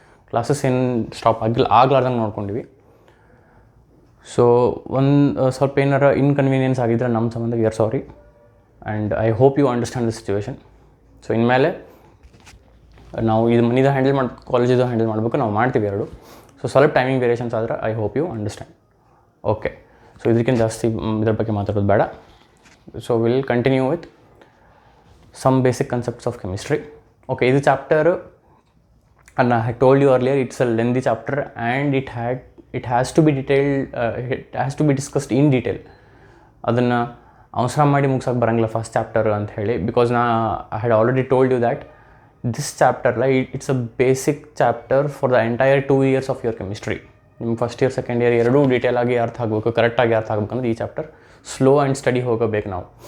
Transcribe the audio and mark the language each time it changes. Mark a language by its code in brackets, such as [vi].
[kn] Classes ಏನು stop ಆಗ್ಲಾರ್ದಂಗೆ ನೋಡ್ಕೊಂಡಿವಿ. So ಒಂದು ಸ್ವಲ್ಪ ಏನಾರ ಇನ್ಕನ್ವೀನಿಯನ್ಸ್ ಆಗಿದ್ರೆ ನಮ್ಮ ಸಂಬಂಧ [en] We are sorry. And I hope you understand the situation. [kn] So ಇನ್ಮೇಲೆ ನಾವು ಇದು ಮನಿದು ಹ್ಯಾಂಡಲ್ ಕಾಲೇಜಿದು ಹ್ಯಾಂಡಲ್ ಮಾಡಬೇಕು, ನಾವು ಮಾಡ್ತೀವಿ ಎರಡು. ಸೊ ಸ್ವಲ್ಪ ಟೈಮಿಂಗ್ ವೇರಿಯೇಷನ್ಸ್ ಆದರೆ [en] I hope you understand. [kn] Okay. So ಇದಕ್ಕಿಂತ ಜಾಸ್ತಿ ಇದ್ರ ಬಗ್ಗೆ ಮಾತಾಡೋದು ಬೇಡ. [en] So will continue with some basic concepts of chemistry. Okay, this chapter, and I had told you earlier, it's a lengthy chapter and it has to be detailed, it has to be discussed in detail. [kn] ಅದನ್ನು ಅವಸರ ಮಾಡಿ ಮುಗಿಸೋಕೆ ಬರೋಂಗಿಲ್ಲ first chapter ಅಂತ ಹೇಳಿ. [en] Because I had already told you that this chapter it's a basic chapter for the entire 2 years of your chemistry. [kn] ನಿಮ್ಮ first year second year ಎರಡೂ ಡೀಟೇಲಾಗಿ ಅರ್ಥ ಆಗಬೇಕು, ಕರೆಕ್ಟಾಗಿ ಅರ್ಥ ಆಗಬೇಕಂದ್ರೆ ಈ ಚಾಪ್ಟರ್ ಸ್ಲೋ ಆ್ಯಂಡ್ ಸ್ಟಡಿ ಹೋಗಬೇಕು ನಾವು.